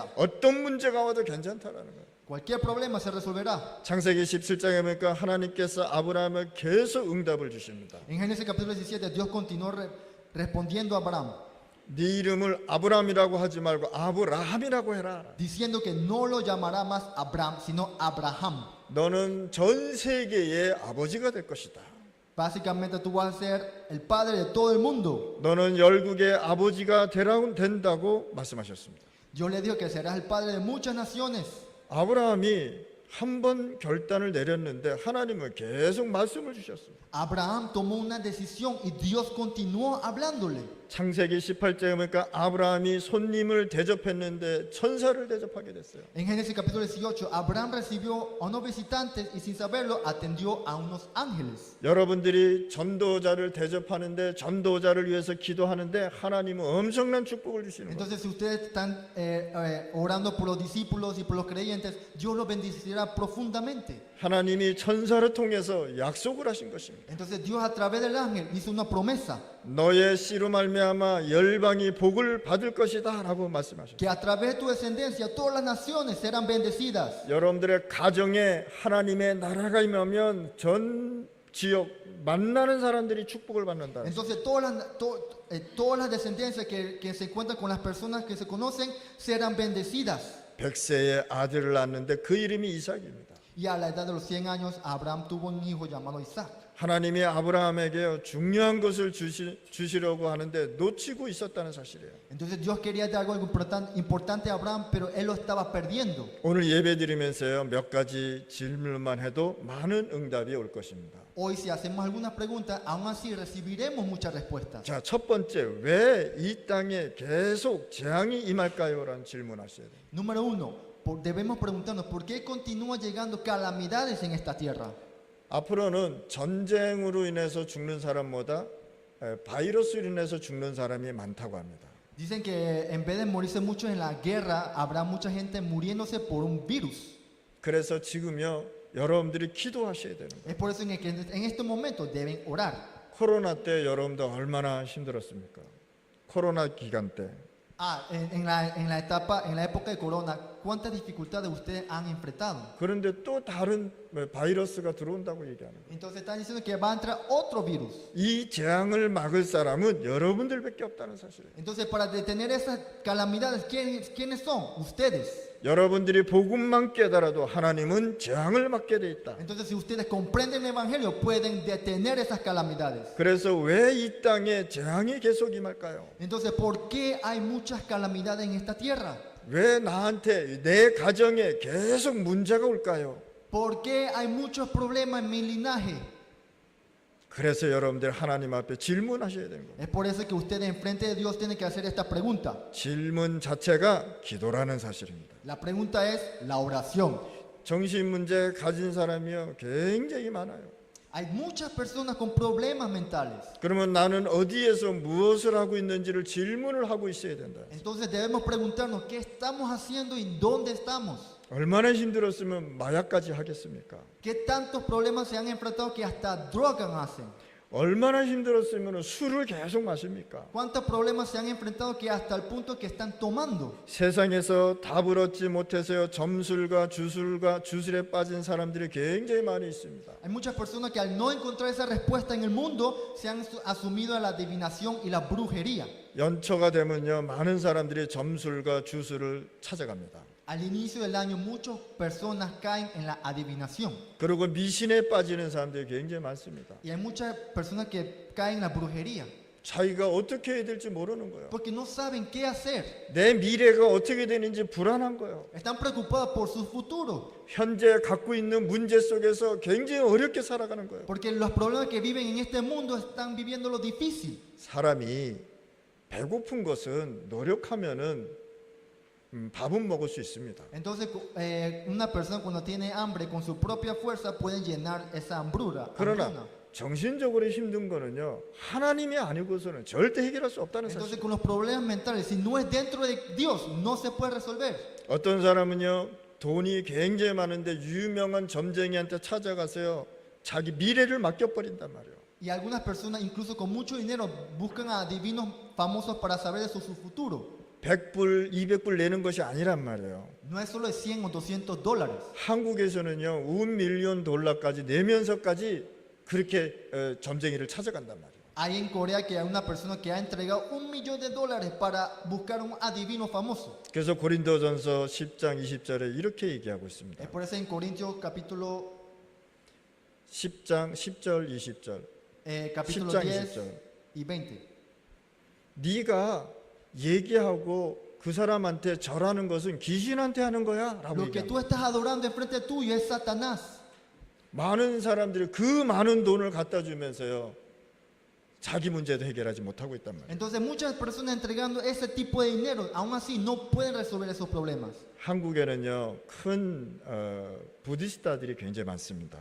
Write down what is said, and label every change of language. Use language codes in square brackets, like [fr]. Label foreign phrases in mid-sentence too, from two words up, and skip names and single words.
[ko] 어떤 문제가 와도 괜찮다라는 거예요. [es] Cualquier problema se resolverá. [ko] 창세기 17장에 보니까 하나님께서 아브라함을 계속 응답을 주십니다. [es] En Génesis capítulo 17, Dios continuó respondiendo a Abraham, [ko] 네 이름을 아브라함이라고 하지 말고 아브라함이라고 해라. [es] diciendo que no lo llamará más Abraham, sino Abraham. [ko] 너는 전 세계의 아버지가 될 것이다. [es] Básicamente tú vas a ser el padre de todo el mundo. [ko] 너는 열국의 아버지가 된다고 말씀하셨습니다. [es] Dios le dijo que serás el padre de muchas naciones. [ko] 아브라함이 한 번 결단을 내렸는데 하나님은 계속 말씀을 주셨습니다. [es] Abraham tomó una decisión y Dios continuó hablándole. [ko] 창세기 18장에 보니까 아브라함이 손님을 대접했는데 천사를 대접하게 됐어요. [es] En Génesis capítulo 18, Abraham recibió a unos visitantes y sin saberlo atendió a unos ángeles. [ko] 여러분들이 전도자를 대접하는데 전도자를 위해서 기도하는데 하나님은 엄청난 축복을 주시는 거예요. [es] Entonces, si ustedes están orando por los discípulos y por los creyentes, Dios los bendecirá profundamente. [ko] 하나님이 천사를 통해서 약속을 하신 것입니다. [es] Entonces, Dios a través del ángel hizo una promesa [ko] 너의 씨로 말미암아 열방이 복을 받을 것이다라고 말씀하셨어요. [es] que a través de tu descendencia todas las naciones serán bendecidas. [ko] 여러분들의 가정에 하나님의 나라가 임하면 전 지역 만나는 사람들이 축복을 받는다. [es] Entonces, todas las descendencias que se encuentran con las personas que se conocen serán bendecidas. [ko] 100세의 아들을 낳았는데 그 이름이 이삭입니다. [es] Y a la edad de los 100 años, Abraham tuvo un hijo llamado Isaac. [ko] 하나님이 아브라함에게 중요한 것을 주시려고 하는데 놓치고 있었다는 사실이에요. [es] Entonces Dios quería dar algo importante a Abraham, pero él lo estaba perdiendo. [ko] 오늘 예배 드리면서요 몇 가지 질문만 해도 많은 응답이 올 것입니다. [es] Hoy si hacemos algunas preguntas, aún así recibiremos muchas respuestas. [ko] 자, 첫 번째, 왜 이 땅에 계속 재앙이 임할까요?라는 질문하셔야 돼요. [es] Número uno, debemos preguntarnos por qué continúan llegando calamidades en esta tierra. [ko] 앞으로는 전쟁으로 인해서 죽는 사람보다 바이러스로 인해서 죽는 사람이 많다고 합니다. [es] Dicen que en vez de morirse muchos en la guerra, habrá mucha gente muriéndose por un virus. [ko] 그래서 지금요 여러분들이 기도하셔야 되는 거예요. [es] Es por eso que en este momento deben orar. [ko] 코로나 때 여러분들 얼마나 힘들었습니까? 코로나 기간 때 [es] En la época de corona, cuántas dificultades ustedes han enfrentado. [ko] 그런데 또 다른 바이러스가 들어온다고 얘기하는 거예요. [es] Entonces están diciendo que va a entrar otro virus. [ko] 이 재앙을 막을 사람은 여러분들밖에 없다는 사실이에요. [es] Entonces para detener esas calamidades, ¿quiénes son? Ustedes. [ko] 여러분들이 복음만 깨달아도 하나님은 재앙을 막게 돼 있다. [es] Entonces si ustedes comprenden el Evangelio, pueden detener esas calamidades. [ko] 그래서 왜 이 땅에 재앙이 계속 임할까요? [es] Entonces, ¿por qué hay muchas calamidades en esta tierra? [ko] 왜 나한테 내 가정에 계속 문제가 올까요? [es] ¿Por qué hay muchos problemas en mi linaje? [ko] 그래서 여러분들 하나님 앞에 질문하셔야 되는 거예요. [es] Es por eso que ustedes enfrente de Dios tienen que hacer esta pregunta. [ko] 질문 자체가 기도라는 사실입니다. [es] La pregunta es la oración. [ko] 정신 문제 가진 사람이요 굉장히 많아요. [es] Hay muchas personas con problemas mentales. [ko] 그러면 나는 어디에서 무엇을 하고 있는지를 질문을 하고 있어야 된다. [es] Entonces debemos preguntarnos qué estamos haciendo y dónde estamos. [ko] 얼마나 힘들었으면 마약까지 하겠습니까? [es] ¿Qué tantos problemas se han enfrentado que hasta drogas hacen? [ko] 얼마나 힘들었으면 술을 계속 마십니까? [es] ¿Cuántos problemas se han enfrentado que hasta el punto que están tomando? [ko] 세상에서 답을 얻지 못해서요 점술과 주술에 빠진 사람들이 굉장히 많이 있습니다. [es] Hay muchas personas que al no encontrar esa respuesta en el mundo se han asumido a la adivinación y la brujería. [ko] 연초가 되면요 많은 사람들이 점술과 주술을 찾아갑니다. [es] Al inicio del año muchas personas caen en la adivinación [ko] 그리고 미신에 빠지는 사람들이 굉장히 많습니다. [es] y hay muchas personas que caen en la brujería [ko] 자기가 어떻게 해야 될지 모르는 거예요. [es] porque no saben qué hacer. [ko] 내 미래가 어떻게 되는지 불안한 거예요. [es] Están preocupados por su futuro [ko] 현재 갖고 있는 문제 속에서 굉장히 어렵게 살아가는 거예요. [es] porque los problemas que viven en este mundo están viviendo lo difícil. [ko] 사람이 배고픈 것은 노력하면은 밥은 먹을 수 있습니다. [es] Entonces una persona cuando tiene hambre con su propia fuerza pueden llenar esa hambruna. [ko] 그러나 정신적으로 힘든 거는요 하나님이 아니고서는 절대 해결할 수 없다는 [es] Entonces [ko] 사실. [es] con los problemas mentales, si no es dentro de Dios, no se puede resolver. [ko] 어떤 사람은요 돈이 굉장히 많은데 유명한 점쟁이한테 찾아가서요 자기 미래를 맡겨버린단 말이에요. [es] Y algunas personas, incluso con mucho dinero, buscan a divinos famosos para saber de su futuro. [ko] 100불, 200불 내는 것이 아니란 말이에요. [es] No es solo de 100 o $200. [ko] 한국에서는요, $1,000,000까지 내면서까지 그렇게 점쟁이를 찾아간단 말이에요. [es] Hay en Corea que hay una persona que ha entregado $1,000,000 para buscar un adivino famoso. [ko] 그래서 고린도전서 10장 20절에 이렇게 얘기하고 있습니다. [es] Es por eso en Corintios capítulo [ko] 10장 10절 20절. [es] capítulo [ko] 10장 [es] 10 [ko] 20절. [es] y 20. [ko] 네가 얘기하고 그 사람한테 절하는 것은 귀신한테 하는 거야 라고 [es] Lo que tú [ko] 얘기합니다. [es] estás adorando enfrente tuyo es Satanás. [ko] 많은 사람들이 그 많은 돈을 갖다 주면서요 자기 문제도 해결하지 못하고 있단 말이에요. [es] Entonces muchas personas entregando ese tipo de dinero, aún así no pueden resolver esos problemas. [ko] 한국에는요 큰 부디스타들이 굉장히 많습니다.